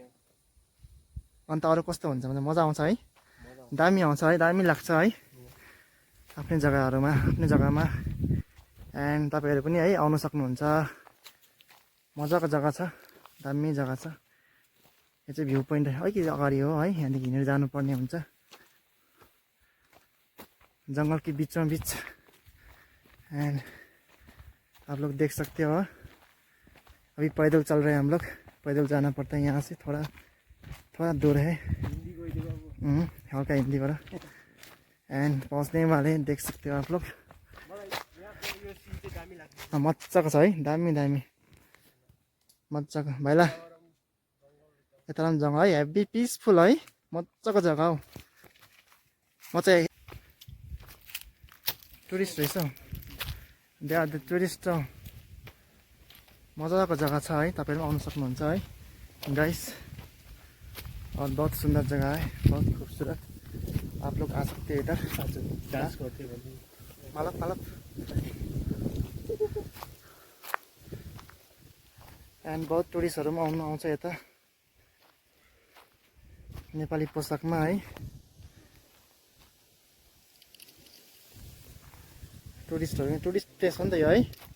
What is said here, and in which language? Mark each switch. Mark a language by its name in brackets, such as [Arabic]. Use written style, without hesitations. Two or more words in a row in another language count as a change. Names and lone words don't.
[Nepali] अन्त अरू कस्तो हुन्छ भने मजा आउँछ है, दामी आउँछ है, दामी लाग्छ है आफ्नै जग्गामा। एन्ड तपाईँहरू पनि है आउनु सक्नुहुन्छ, मजाको जग्गा छ, दामी जग्गा छ। यो चाहिँ भ्यू पोइन्ट अलिकति अगाडि हो है, यहाँदेखि हिँडेर जानुपर्ने हुन्छ [Hindi] जंगल के बीचों बीच। एंड आप लोग देख सकते हो अभी पैदल चल रहे हैं हम लोग, पैदल जाना पड़ता है यहाँ से, थोड़ा दूर है। हल्का हिंदी वाला। एंड पहुँचने वाले देख सकते हो आप लोग। [Nepali] मजाको छ है, दामी दामी मजाको भाइला। यता पनि जङ्गल है, [English] heavy peaceful [Nepali] है, मजाको जग्गा हो। म चाहिँ टुरिस्ट रहेछ हौ, [English] they are the tourist [Nepali] हौ। मजाको जग्गा छ है, तपाईहरु आउन सक्नुहुन्छ है गाइस। [Hindi] और बहुत सुंदर जगह है, बहुत खूबसूरत। आप लोग आ सकते हैं इधर, डांस करते हैं मालप। [Nepali] एन्ड बहुत टुरिस्टहरु पनि आउँछ यता नेपाली पोसाकमा है। टुरिस्ट प्लेस हो नि त यो है।